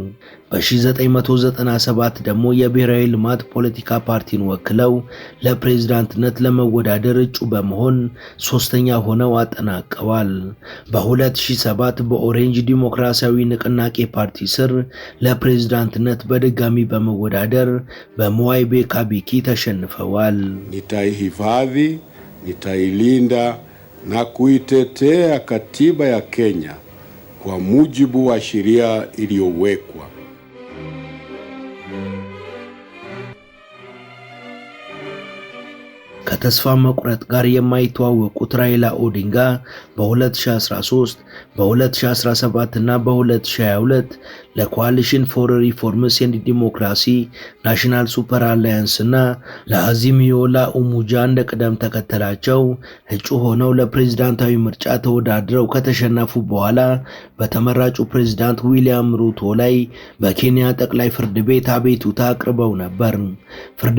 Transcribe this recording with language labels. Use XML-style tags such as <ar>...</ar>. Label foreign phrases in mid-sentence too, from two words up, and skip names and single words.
<am>በ1997 ደግሞ የብሔራዊ ልማት ፖለቲካ ፓርቲን ወክለው ለፕሬዝዳንትነት ለመወዳደር እጩ በመሆን ሶስተኛ ሆነው አጠናቀዋል። በ2007 በኦሬንጅ ዲሞክራሲያዊ ንቅናቄ ፓርቲ ስር ለፕሬዝዳንትነት በድጋሚ በመወዳደር በሞዋይ ቤካቢኪ ተሸንፈዋል።</am> <sw>nitaihifadhi, nitailinda na kuitetea katiba ya Kenya kwa mujibu wa sheria iliyowekwa.</sw> <am>ከተስፋ መቁረጥ ጋር የማይተዋወቁት ራይላ ኦዲንጋ በ2013 በ2017 እና በ2022 ለኮአሊሽን ፎር ሪፎርምስ ኤንድ ዲሞክራሲ ናሽናል ሱፐር አላያንስ እና ለአዚሚዮ ላ ኡሞጃ እንደ ቅደም ተከተላቸው እጩ ሆነው ለፕሬዝዳንታዊ ምርጫ ተወዳድረው ከተሸነፉ በኋላ በተመራጩ ፕሬዝዳንት ዊሊያም ሩቶ ላይ በኬንያ ጠቅላይ ፍርድ ቤት አቤቱታ አቅርበው ነበር። ፍርድ</am>